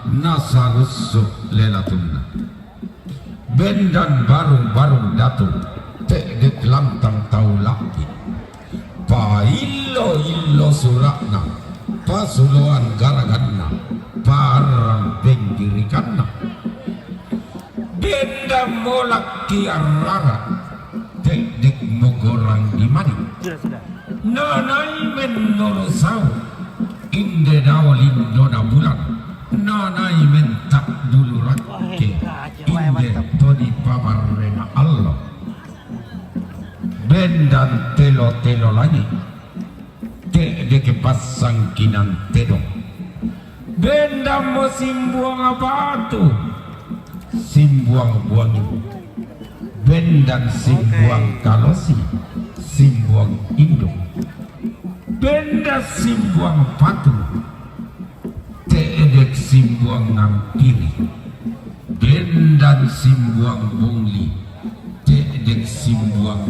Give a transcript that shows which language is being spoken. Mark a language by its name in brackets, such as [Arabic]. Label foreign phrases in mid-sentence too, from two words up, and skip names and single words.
[Toraja-Sa'dan] nasarusuk lelatunna bendan barung datuk tek dek lantang tau laki pa illo surakna pasuloan garaganna parang penggirikanna bendan molak kiarara tek dek mogorang dimani Sudah. nanai menurusau inde dawalin dona bulan nanai mentak dulu rakke inde toni pamarrena Allah bendan telo lagi te deke pasang kinan tedong bendam mo simbuang batu simbuang buangi bendan simbuang kalosi simbuang indung benda simbuang patu teedek simbuang ngampiri bendan simbuang bungli teedek simbuang